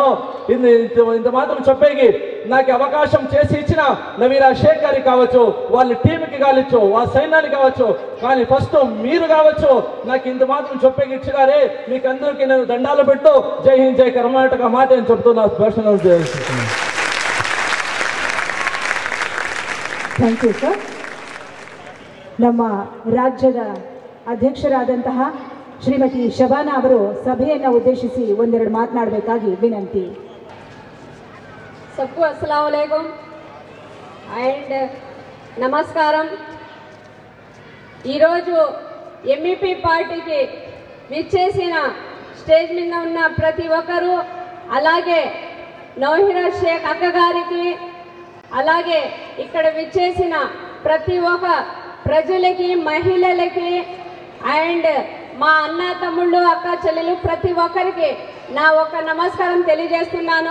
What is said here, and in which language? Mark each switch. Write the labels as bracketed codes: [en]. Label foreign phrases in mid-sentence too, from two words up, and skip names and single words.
[te] ఇంత మాత్రం చెప్పేకి నాకు అవకాశం చేసి ఇచ్చిన నవీరా షేక్ గారికి కావచ్చు, వాళ్ళ టీంకి కావచ్చు, వాళ్ళ సైన్యానికి కావచ్చు, కానీ ఫస్ట్ మీరు కావచ్చు నాకు ఇంత మాత్రం చెప్పేకి ఇచ్చినారే, మీకు అందరికీ నేను దండాలు పెట్టు. జై హింద్, జై కర్ణాటక మాట అని చెప్తున్నా. [kn] ಥ್ಯಾಂಕ್ ಯು ಸರ್. ನಮ್ಮ ರಾಜ್ಯದ ಅಧ್ಯಕ್ಷರಾದಂತಹ ಶ್ರೀಮತಿ ಶಬಾನಾ ಅವರು ಸಭೆಯನ್ನು ಉದ್ದೇಶಿಸಿ ಒಂದೆರಡು ಮಾತನಾಡಬೇಕಾಗಿ ವಿನಂತಿ. [hi] सबको [ar] السلام عليكم [te] అండ్ నమస్కారం. ఈరోజు ఎంఈపీ పార్టీకి విచ్చేసిన స్టేజ్ మీద ఉన్న ప్రతి ఒక్కరూ, అలాగే నవీరా షేక్ అక్క గారికి, అలాగే ఇక్కడ విచ్చేసిన ప్రతి ఒక్క ప్రజలకి, మహిళలకి అండ్ మా అన్న తమ్ముళ్ళు, అక్క చెల్లెలు ప్రతి ఒక్కరికి నా ఒక నమస్కారం తెలియజేస్తున్నాను.